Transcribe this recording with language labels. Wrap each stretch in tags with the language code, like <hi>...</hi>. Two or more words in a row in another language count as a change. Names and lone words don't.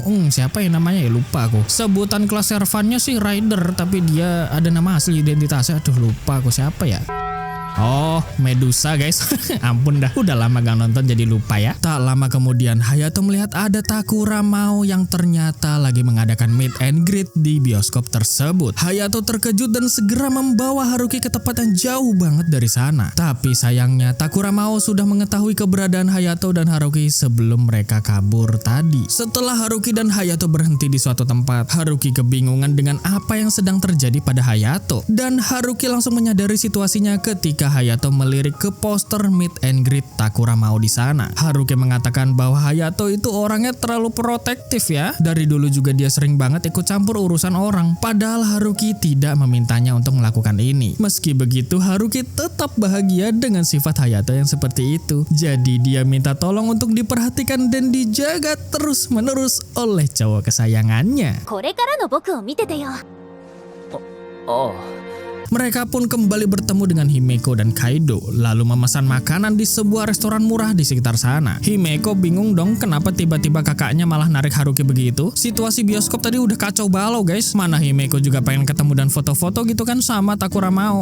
<id>Siapa yang namanya ya lupa aku. Sebutan kelas servannya sih Rider, tapi dia ada nama asli identitasnya. Aduh lupa aku siapa ya. Oh, Medusa guys. Ampun dah, udah lama gak nonton jadi lupa ya. Tak lama kemudian Hayato melihat ada Takura Mao yang ternyata lagi mengadakan</id> <en>meet and greet</en> <id>di bioskop tersebut. Hayato terkejut dan segera membawa Haruki ke tempat yang jauh banget dari sana. Tapi sayangnya Takura Mao sudah mengetahui keberadaan Hayato dan Haruki sebelum mereka kabur tadi. Setelah Haruki dan Hayato berhenti di suatu tempat, Haruki kebingungan dengan apa yang sedang terjadi pada Hayato. Dan Haruki langsung menyadari situasinya ketika Hayato melirik ke poster</id> <en>meet and greet</en> <id>Takura Mao di sana. Haruki mengatakan bahwa Hayato itu orangnya terlalu protektif ya. Dari dulu juga dia sering banget ikut campur urusan orang. Padahal Haruki tidak memintanya untuk melakukan ini. Meski begitu, Haruki tetap bahagia dengan sifat Hayato yang seperti itu. Jadi dia minta tolong untuk diperhatikan dan dijaga terus-menerus oleh cowok kesayangannya.</id> <ja>これからの僕を見ててよ。</ja> <id>Mereka pun kembali bertemu dengan Himeko dan Kaido, lalu memesan makanan di sebuah restoran murah di sekitar sana. Himeko bingung dong kenapa tiba-tiba kakaknya malah narik Haruki begitu. Situasi bioskop tadi udah kacau balau guys. Mana Himeko juga pengen ketemu dan foto-foto gitu kan sama Takura Mao.</id>